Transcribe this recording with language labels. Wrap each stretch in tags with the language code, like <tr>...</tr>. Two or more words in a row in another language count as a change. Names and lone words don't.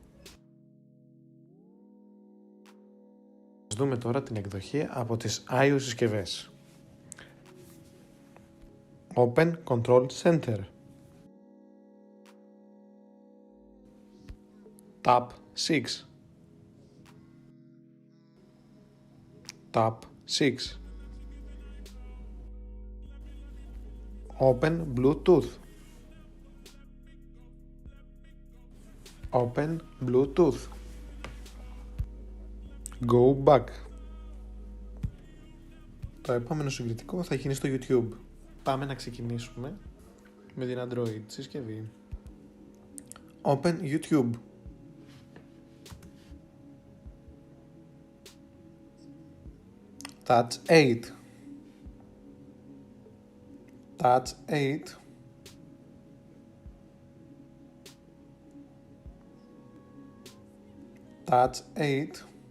<el>Ας δούμε τώρα την εκδοχή από τις iOS συσκευές.</el> <en>Open Control Center, Tab 6. Tab 6. Open Bluetooth. Open Bluetooth. Go back.</en> <el>Το επόμενο συγκριτικό θα γίνει στο YouTube. Πάμε να ξεκινήσουμε με την Android συσκευή.</el> <en>Open YouTube. Touch 8. Touch 8. Touch 8.</en>